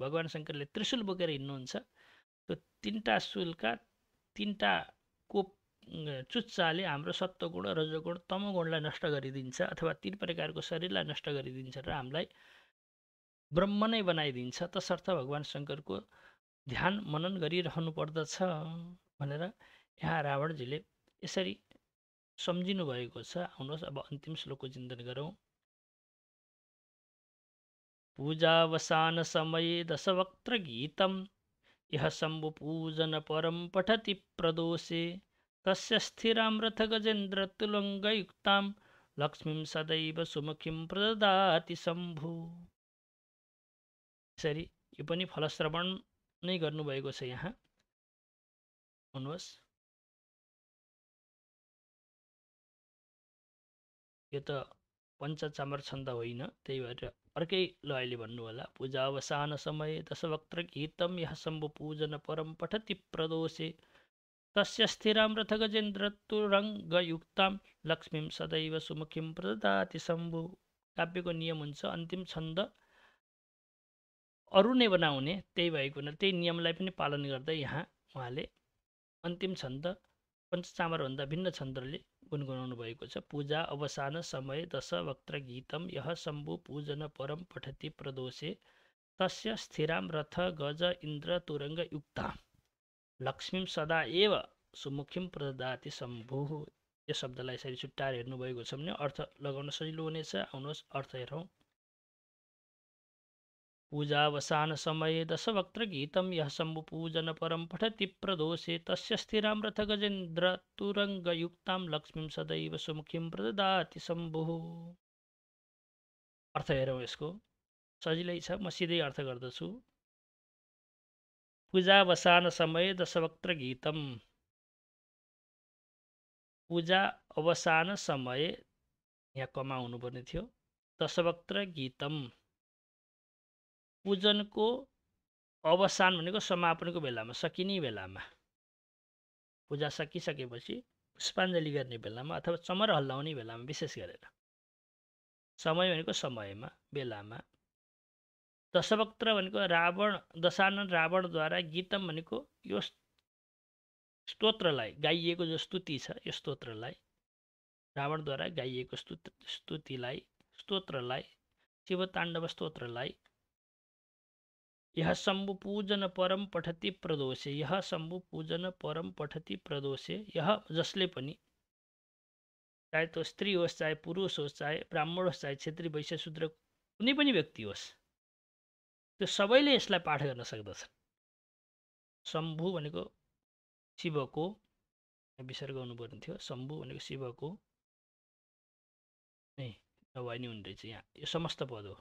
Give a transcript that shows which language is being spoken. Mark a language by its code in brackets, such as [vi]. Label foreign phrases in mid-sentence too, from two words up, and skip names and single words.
[ne] भगवान शङ्करले त्रिशूल बोकेर हिँड्नुहुन्छ। त्यो 3टा शूलका तीनटाको चुच्चाले हाम्रो सत्वगुण रजोगुण तमोगुणलाई नष्ट गरिदिन्छ अथवा तीन प्रकारको शरीरलाई नष्ट गरिदिन्छ र हामीलाई ब्रह्म नै बनाइदिन्छ। तसर्थ भगवान शङ्करको ध्यान मनन गरिरहनु पर्दछ भनेर यहाँ रावणजीले यसरी सम्झिनु भएको छ। आउनुहोस् अब अन्तिम श्लोकको चिन्तन गरौँ। [sa] पूजावसान समये दशवक्त्र गीतम यह शम्भु पूजन परम पठति प्रदोषे तस्य स्थिरां रथ गजेन्द्र तुलङ्गयुक्तां लक्ष्मीं सदैव सुमुखीं प्रददाति शम्भु। [ne] यसरी यो पनि फलश्रवण नै गर्नुभएको छ। यहाँ हुनुहोस्, यो त पञ्चचामर छन्द होइन, त्यही भएर अर्कै लयले भन्नु होला। [sa] पूजावसान समय दशवक्त्र गीतम यह शम्भु पूजन परम पठति प्रदोषे तस्य स्थिरां रथ गजेन्द्र तुरङ्गयुक्तां लक्ष्मीं सदैव सुमुखीं प्रददाति शम्भु। [ne] काव्यको नियम हुन्छ अन्तिम छन्द अरू नै बनाउने, त्यही भएको त्यही नियमलाई पनि पालन गर्दै यहाँ उहाँले अन्तिम छन्द पञ्चचामरभन्दा भिन्न छन्दले गुनगुनाउनु भएको छ। [sa] पूजा अवसान समय दशवक्त्र गीतम यह शम्भु पूजन परम पठति प्रदोषे तस्य स्थिरां रथ गज इन्द्र तुरङ्ग युक्तां लक्ष्मीं सदा एव सुमुखीं प्रददाति शम्भु। [ne] यो शब्दलाई यसरी छुट्टाएर हेर्नुभएको छ भने अर्थ लगाउन सजिलो हुनेछ। आउनुहोस् अर्थ हेरौँ। [sa] पूजावसान समय दशवक्त्र गीतम यह शम्भु पूजन परम पठति प्रदोषे तस्य स्थिरां रथ गजेन्द्र तुरङ्गयुक्तां लक्ष्मीं सदैव सुमुखीं प्रददाति शम्भु। [ne] अर्थ हेरौँ यसको, सजिलै छ, म सिधै अर्थ गर्दछु। [sa] पूजावसान समय दशवक्त्र गीतम, [ne] पूजा अवसान समय यहाँ कमा हुनुपर्ने थियो, [sa] दशवक्त्र गीतम [ne] पूजनको अवसान भनेको समापनको बेलामा, सकिने बेलामा, पूजा सकिसकेपछि पुष्पाञ्जली गर्ने बेलामा अथवा चमर हल्लाउने बेलामा, विशेष गरेर समय भनेको समयमा, बेलामा। दशवक्त्र भनेको रावण, दशानन रावणद्वारा, गीतम भनेको यो स्तोत्रलाई गाइएको जो स्तुति छ, यो स्तोत्रलाई रावणद्वारा गाइएको स्तुतिलाई, स्तोत्रलाई, शिवताण्डव स्तोत्रलाई [sa] यह शम्भु पूजन परम पठति प्रदोषे, यह शम्भु पूजन परम पठति प्रदोषे, [ne] यह जसले पनि, चाहे त्यो स्त्री होस्, चाहे पुरुष होस्, चाहे ब्राह्मण होस्, चाहे क्षेत्री वैश्य शूद्र कुनै पनि व्यक्ति होस्, त्यो सबैले यसलाई पाठ गर्न सक्दछन्। शम्भु भनेको शिवको, विसर्ग गर्नुपर्ने थियो, शम्भु भनेको शिवको नै नभए नि हुने रहेछ यहाँ, यो समस्त पद हो।